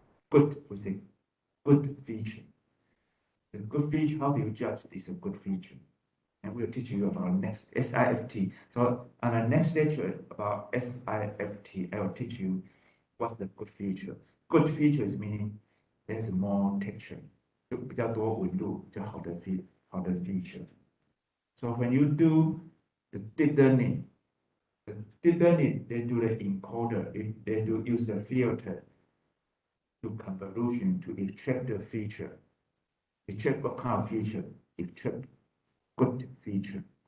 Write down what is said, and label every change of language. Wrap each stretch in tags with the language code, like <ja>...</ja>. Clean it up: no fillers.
<en>Good, we say, good feature. The good feature, how do you judge is a good feature? And we'll teach you about next SIFT. So on the next lecture about SIFT, I will teach you what's the good feature. Good feature is meaning there's more texture.</en> <zh>就比较多纹路，比较好的 feature.</zh> <en>So when you do the deep learning, they do the encoder, they do use the filter to convolution to extract the feature. Extract what kind of feature? Extract good feature.</en>